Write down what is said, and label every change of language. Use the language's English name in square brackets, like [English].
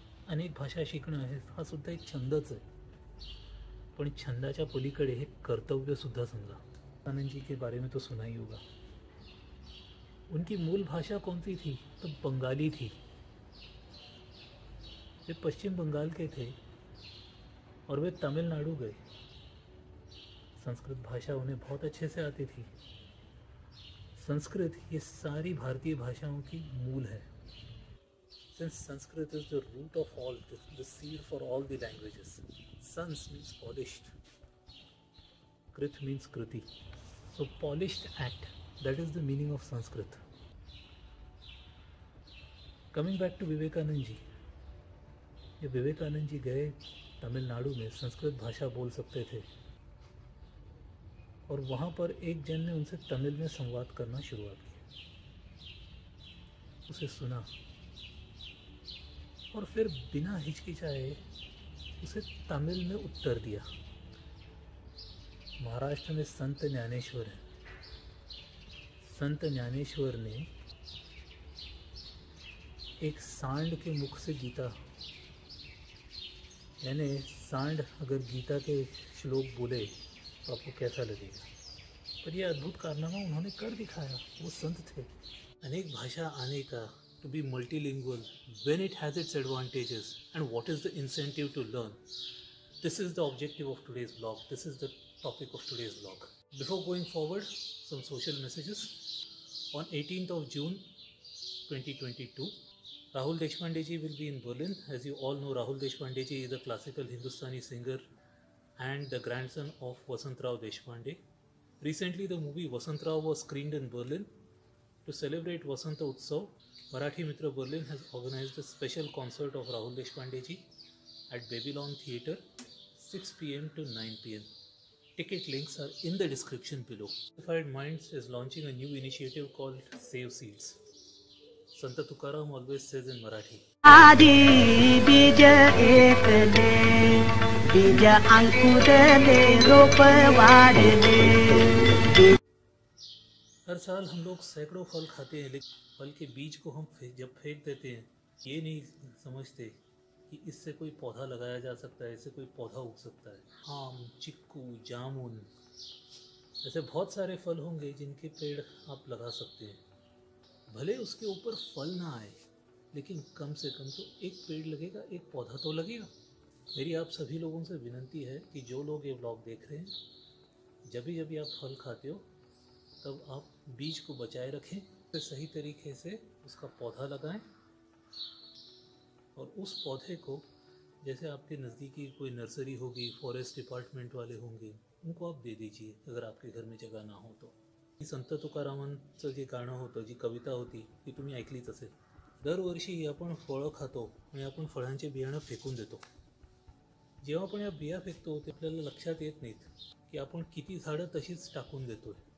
[Marathi] अनेक भाषा शिकणं हा सुद्धा एक छंदच आहे, पण छंदाच्या पलीकडे हे कर्तव्य सुद्धा समजा। [Hindi] आनंद जी के बारे में तो सुना ही होगा। उनकी मूल भाषा कौन सी थी? तो बंगाली थी। वे पश्चिम बंगाल के थे और वे तमिलनाडु गए। संस्कृत भाषा उन्हें बहुत अच्छे से आती थी। संस्कृत ये सारी भारतीय भाषाओं की मूल है। [English] Since Sanskrit is the root of all, the seed for all the languages. Sans means polished. Krit means kriti. So polished act, that is the meaning of Sanskrit. Coming back to [Hindi] Vivekananda ji, ये विवेकानंद जी गए तमिलनाडु में, संस्कृत भाषा बोल सकते थे, और वहाँ पर एक जन ने उनसे तमिल में संवाद करना शुरुआत की। उसे सुना और फिर बिना हिचकिचाए उसे तमिल में उत्तर दिया। महाराष्ट्र में संत ज्ञानेश्वर हैं। संत ज्ञानेश्वर ने एक सांड के मुख से गीता, यानी सांड अगर गीता के श्लोक बोले तो आपको कैसा लगेगा? पर यह अद्भुत कारनामा उन्होंने कर दिखाया। वो संत थे। अनेक भाषा आने का, [English] to be multilingual, when it has its advantages, and what is the incentive to learn. This is the objective of today's blog. This is the topic of today's blog. Before going forward, some social messages. On 18th of June 2022, Rahul Deshpande ji will be in Berlin. As you all know, Rahul Deshpande ji is a classical Hindustani singer and the grandson of Vasantrao Deshpande. Recently, the movie Vasantrao was screened in Berlin. To celebrate Vasanta Utsav, Marathi Mitra Berlin has organized a special concert of Rahul Deshpande ji at Babylon Theatre, 6 p.m. to 9 p.m. Ticket links are in the description below. Unified Minds is launching a new initiative called Save Seeds. Sant Tukaram always says in Marathi, [Marathi] आदि बीज एकले बीज अंकुरले रोप वाढले। [Hindi] हर साल हम लोग सैकड़ों फल खाते हैं, लेकिन फल के बीज को हम जब फेंक देते हैं, ये नहीं समझते कि इससे कोई पौधा लगाया जा सकता है, इससे कोई पौधा उग सकता है। आम, चिक्कू, जामुन, ऐसे बहुत सारे फल होंगे जिनके पेड़ आप लगा सकते हैं। भले उसके ऊपर फल ना आए, लेकिन कम से कम तो एक पेड़ लगेगा, एक पौधा तो लगेगा। मेरी आप सभी लोगों से विनती है कि जो लोग ये व्लॉग देख रहे हैं, जब भी आप फल खाते हो तब आप बीज को बचाए रखें, फिर सही तरीके से उसका पौधा लगाएं और उस पौधे को, जैसे आपके नज़दीकी कोई नर्सरी होगी, फॉरेस्ट डिपार्टमेंट वाले होंगे, उनको आप दे दीजिए अगर आपके घर में जगह ना हो तो। [Marathi] संत तुकारामांचं जे गाणं होतं, जी कविता होती ती तुम्ही ऐकलीच असेल। दरवर्षी आपण फळं खातो आणि आपण फळांचे बियाणं फेकून देतो। जेव्हा आपण या बिया फेकतो ते आपल्याला लक्षात येत नाहीत की आपण किती झाडं तशीच टाकून देतोय।